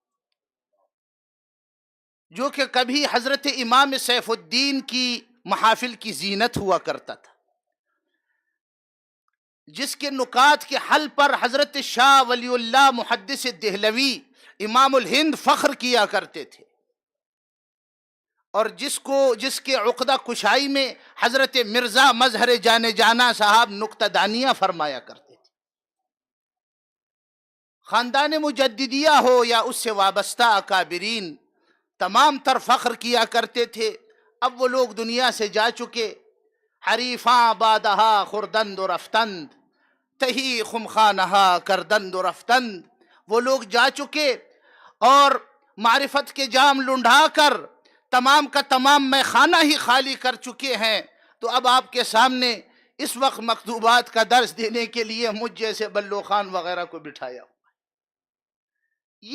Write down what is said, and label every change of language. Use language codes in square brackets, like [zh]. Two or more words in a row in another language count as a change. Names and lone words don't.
[ur] جو کہ کبھی حضرت امام سیف الدین کی محافل کی زینت ہوا کرتا تھا، جس کے نکات کے حل پر حضرت شاہ ولی اللہ محدث دہلوی امام الہند فخر کیا کرتے تھے، اور جس کے عقدہ کشائی میں حضرت مرزا مظہر جانے جانا صاحب نکتہ دانیہ فرمایا کرتے تھے۔ خاندان مجددیہ ہو یا اس سے وابستہ اکابرین تمام تر فخر کیا کرتے تھے۔ اب وہ لوگ دنیا سے جا چکے، [fa] حریفاں بادہا خردند و رفتند، تہی خمخانہا کردند و رفتند، [ur] وہ لوگ جا چکے اور معرفت کے جام لنڈھا کر تمام کا تمام میں خانہ ہی خالی کر چکے ہیں۔ تو اب آپ کے سامنے اس وقت مکتوبات کا درس دینے کے لیے مجھ جیسے بلو خان وغیرہ کو بٹھایا ہوا ہے۔